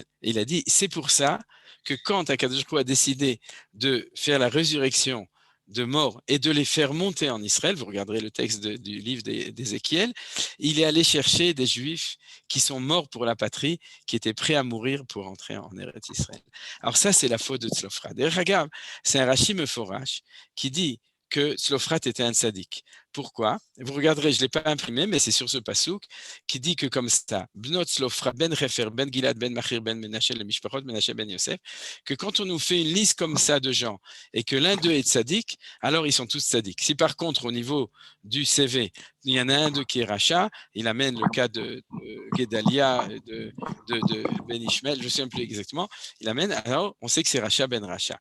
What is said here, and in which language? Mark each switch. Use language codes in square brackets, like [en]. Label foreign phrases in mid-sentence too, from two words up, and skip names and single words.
[fr] Et il a dit, c'est pour ça que quand [he] הקדוש ברוך הוא [fr] a décidé de faire la résurrection de morts et de les faire monter en Israël, vous regarderez le texte du livre d'Ézéchiel, il est allé chercher des Juifs qui sont morts pour la patrie, qui étaient prêts à mourir pour entrer en Eretz Israël. Alors ça, c'est la faute de Tzlofrat. D'ailleurs, regarde, c'est un [he] רש"י מפורש [fr] qui dit que Tzlofrat était un tzaddik. Pourquoi? Vous regarderez, je ne l'ai pas imprimé, mais c'est sur ce passouk qui dit que comme ça, [he] בנות צלפחד, בן חפר, בן גלעד, בן מכיר, בן מנשה, למשפחות, מנשה, בן יוסף, [fr] que quand on nous fait une liste comme ça de gens et que l'un d'eux est tzaddik, alors ils sont tous tzaddik. Si par contre, au niveau du CV, il y en a un d'eux qui est Racha, il amène le cas de Gedalia, de Ben Ishmael, je ne sais plus exactement, il amène, alors on sait que c'est [he] רשע בן רשע.